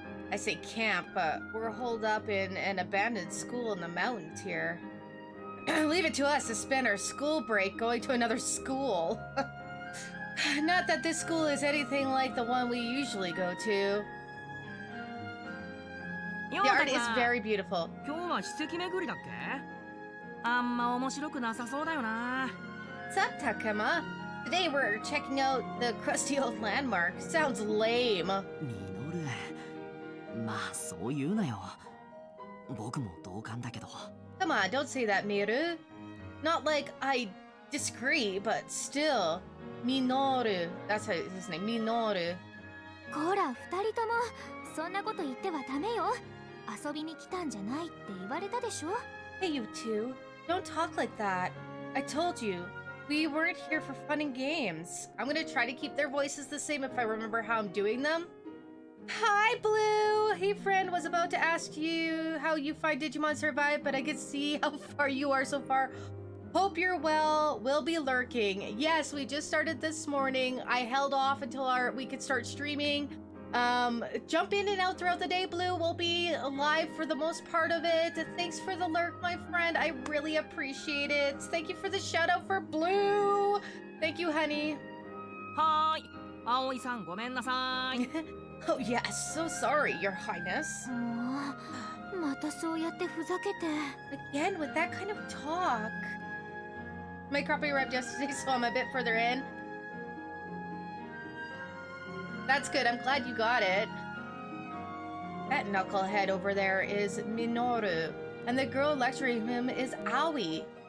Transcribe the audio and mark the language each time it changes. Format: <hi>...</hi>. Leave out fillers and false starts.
<en>I say camp, but we're holed up in an abandoned school in the mountains here. Leave it to us to spend our school break going to another school. Not that this school is anything like the one we usually go to. The art is very beautiful.</en> <ja>今日は史跡巡りだっけ？あんま面白くなさそうだよな。</ja> <en>What's up, Takema? Today we're checking out the crusty old landmark. Sounds lame.</en> <ja>ミノル、まあそう言うなよ。僕も同感だけど。</ja> <en>Come on, don't say that, Miru. Not like I disagree, but still. Minoru. That's his name, Minoru.</en> <ja>こら二人ともそんなこと言ってはダメよ。遊びに来たんじゃないって言われたでしょ。</ja> <en>Hey, you two. Don't talk like that. I told you. We weren't here for fun and games. I'm gonna try to keep their voices the same if I remember how I'm doing them. Hi, Blue! Hey, friend, was about to ask you how you find Digimon Survive, but I can see how far you are so far. Hope you're well. We'll be lurking. Yes, we just started this morning. I held off until we could start streaming. Jump in and out throughout the day, Blue. We'll be live for the most part of it. Thanks for the lurk, my friend. I really appreciate it. Thank you for the shout out for Blue. Thank you, honey.</en> <ja>はーい、葵さんごめんなさい。</ja> <en>Oh, yes. So sorry, Your Highness.</en> <ja>もうまたそうやってふざけて。</ja> <en>Again, with that kind of talk. My copy arrived yesterday, so I'm a bit further in. That's good. I'm glad you got it. That knucklehead over there is Minoru, and the girl lecturing him is Aoi.</en>